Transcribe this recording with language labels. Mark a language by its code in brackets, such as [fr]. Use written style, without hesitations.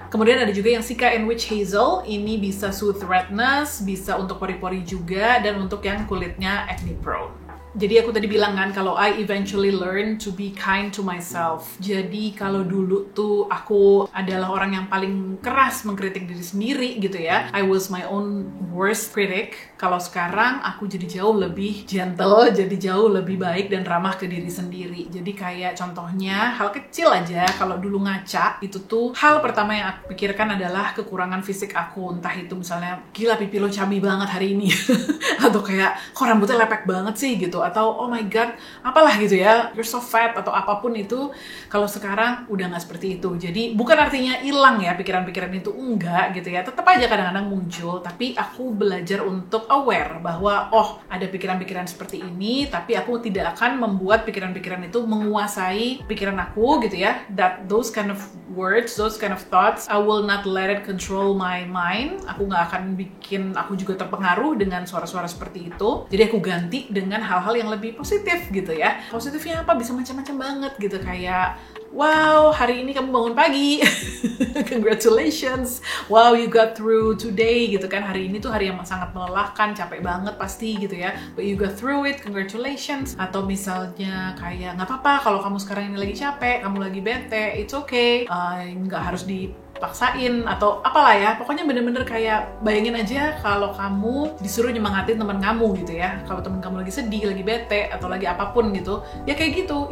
[id] Kemudian ada juga yang Cica and Witch Hazel. Ini bisa soothe redness, bisa untuk pori-pori juga, dan untuk yang kulitnya acne prone. Jadi aku tadi bilang kan kalau [en] I eventually learn to be kind to myself. [id] Jadi kalau dulu tuh aku adalah orang yang paling keras mengkritik diri sendiri gitu ya. [en] I was my own worst critic. [id] Kalau sekarang aku jadi jauh lebih gentle, jadi jauh lebih baik dan ramah ke diri sendiri. Jadi kayak contohnya hal kecil aja, kalau dulu ngaca itu tuh hal pertama yang aku pikirkan adalah kekurangan fisik aku. Entah itu misalnya gila pipi lo cabi banget hari ini atau kayak kok rambutnya lepek banget sih gitu, atau [en] oh my god [id] apalah gitu ya, [en] you're so fat [id] atau apapun itu. Kalau sekarang udah nggak seperti itu. Jadi bukan artinya hilang ya pikiran-pikiran itu, enggak gitu ya, tetap aja kadang-kadang muncul, tapi aku belajar untuk aware bahwa oh ada pikiran-pikiran seperti ini, tapi aku tidak akan membuat pikiran-pikiran itu menguasai pikiran aku gitu ya. [en] Those kind of words, those kind of thoughts, I will not let it control my mind. [id] Aku nggak akan bikin aku juga terpengaruh dengan suara-suara seperti itu. Jadi aku ganti dengan hal-hal yang lebih positif gitu ya. Positifnya apa? Bisa macam-macam banget gitu, kayak wow, hari ini kamu bangun pagi. [en] Congratulations. Wow, you got through today [id] gitu kan. Hari ini tuh hari yang sangat melelahkan, capek banget pasti gitu ya. [en] But you got through it, congratulations. [id] Atau misalnya kayak nggak apa-apa kalau kamu sekarang ini lagi capek, kamu lagi bete, [en] it's okay. [id] Nggak harus dipaksain atau apalah ya. Pokoknya bener-bener kayak bayangin aja kalau kamu disuruh nyemangatin teman kamu gitu ya. Kalau teman kamu lagi sedih, lagi bete, atau lagi apapun gitu, ya kayak gitu.